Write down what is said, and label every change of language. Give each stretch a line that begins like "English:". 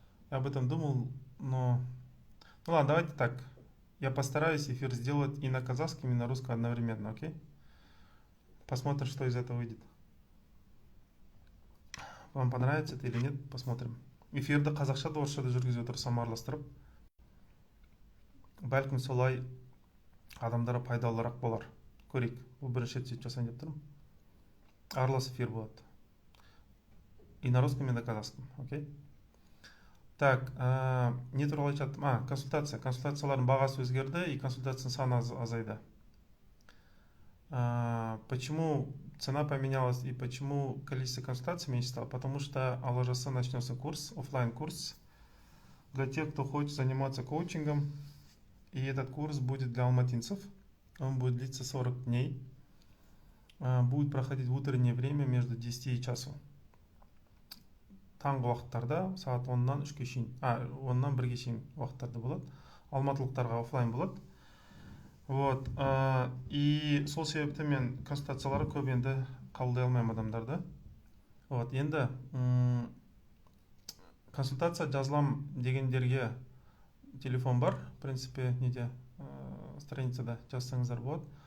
Russian: Я об этом думал, но... Ну ладно, давайте так. Я постараюсь эфир сделать и на казахском, и на русском одновременно, окей? Посмотрим, что из этого выйдет. Вам понравится это или нет, посмотрим.
Kazakh: Эфирді қазақша да орысша да жүргізіп отырсам араластырып. Бәлкім солай адамдарға пайдалырақ болар. Көрейік. Бұл бірінші рет сөйтіп жасайын деп тұрмын. Аралас эфир болады.
Russian: И на русском, и на казахском, окей? Так,
Kazakh: не туралы айтып,
Russian: консультация.
Kazakh: Консультациялардың бағасы өзгерді и консультацияның саны азайды.
Russian: Почему цена поменялась и почему количество консультаций меньше стало? Потому что Алла-Жаса начнется курс, офлайн курс для тех, кто хочет заниматься коучингом. И этот курс будет для алматинцев. Он будет длиться 40 дней. Будет проходить в утреннее время между 10 и часу.
Kazakh: Таңғы уақыттарда сағат 10-нан 3-ке шейін, 10-нан 1-ге шейін уақыттарда болады. Алматылықтарға офлайн болады. Вот. И сол себепті мен консультацияларға көп енді қабылдай алмаймын адамдарды. Вот. Енді консультация жазылам дегендерге телефон бар, в принципе, неде страницада жазсаңыздар болады.